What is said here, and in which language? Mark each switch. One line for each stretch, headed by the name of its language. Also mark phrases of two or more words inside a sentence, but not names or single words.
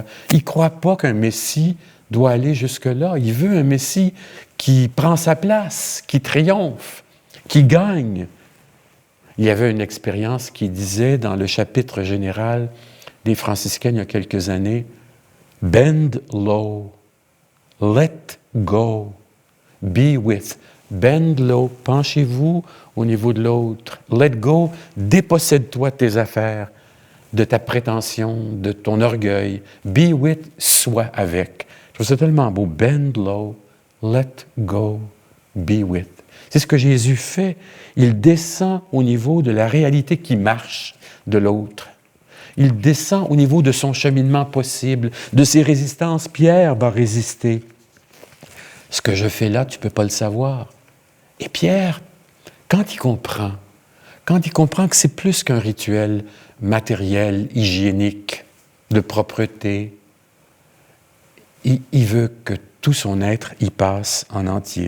French: Il ne croit pas qu'un Messie doit aller jusque-là. Il veut un Messie qui prend sa place, qui triomphe, qui gagne. Il y avait une expérience qui disait dans le chapitre général des franciscains il y a quelques années, «
English: Bend low, let go, be with ». Bend low,
French: penchez-vous au niveau de l'autre.
English: Let go,
French: dépossède-toi de tes affaires, de ta prétention, de ton orgueil.
English: Be with,
French: sois avec. Je trouve ça tellement beau.
English: Bend low, let go, be with.
French: C'est ce que Jésus fait. Il descend au niveau de la réalité qui marche de l'autre. Il descend au niveau de son cheminement possible, de ses résistances. Pierre va résister. Ce que je fais là, tu ne peux pas le savoir. Et Pierre, quand il comprend que c'est plus qu'un rituel matériel, hygiénique, de propreté, il veut que tout son être y passe en entier.